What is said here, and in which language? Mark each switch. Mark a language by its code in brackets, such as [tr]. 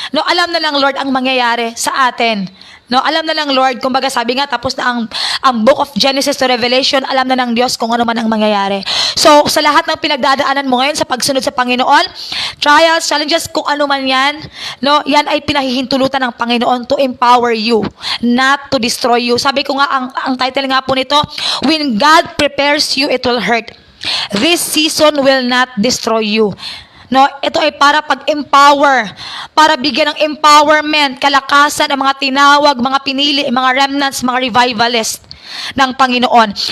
[tl] No, alam na lang Lord ang mangyayari sa atin. No, alam na lang Lord, kumbaga sabi nga tapos na ang book of Genesis to Revelation, alam na ng Diyos kung ano man ang mangyayari. So, sa lahat ng pinagdadaanan mo ngayon sa pagsunod sa Panginoon, trials, challenges, kung ano man yan, no, yan ay pinahihintulutan ng Panginoon [en] to empower you, not to destroy you. [tl] Sabi ko nga, ang title nga po nito, [en] when God prepares you, it will hurt. This season will not destroy you. [tl] No, ito ay para pag-empower, para bigyan ng empowerment, kalakasan ang mga tinawag, mga pinili, mga remnants, mga revivalists ng Panginoon.